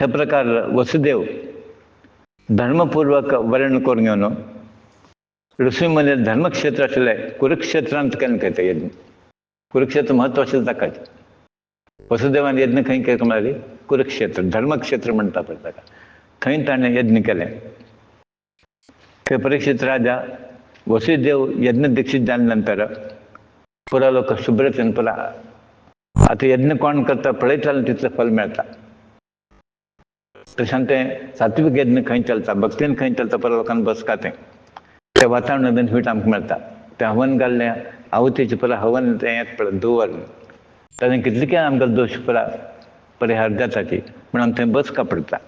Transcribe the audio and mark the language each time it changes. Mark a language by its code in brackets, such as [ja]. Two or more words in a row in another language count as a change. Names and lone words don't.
[kok] प्रकार वसुदेव धर्मपूर्वक वर्ण करून घेवन ऋषीमुनी धर्मक्षेत्र आशिल्लें कुरुक्षेत्रांत केन्ना करता यज्ञ कुरुक्षेत्र म्हत्व आशिल्लें ताकाच वसुदेवान यज्ञ खंय केलो म्हळ्यार कुरुक्षेत्र धर्मक्षेत्र म्हणटा पळय ताका थंय ताणें यज्ञ केलें थंय परीक्षित राजा वसुदेव यज्ञ दीक्षित जाले नंतर पुरो लोक शुभ्रतेन पळय आतां यज्ञ कोण करता पळयताले तितलें फल मेळटा तशें तें सात्वीक यज्ञ खंय चलता भक्तीन खंय चलता पुरो लोकांक बसका तें वातावरण बेनिफीट आमकां मेळटा तें हवन घाल्लें आवतीचें पळय हवन तें येता पळय धुवर ताणें कितले काय आमकां दोश परिहार जाता ती पूण आमी थंय बसका पडटा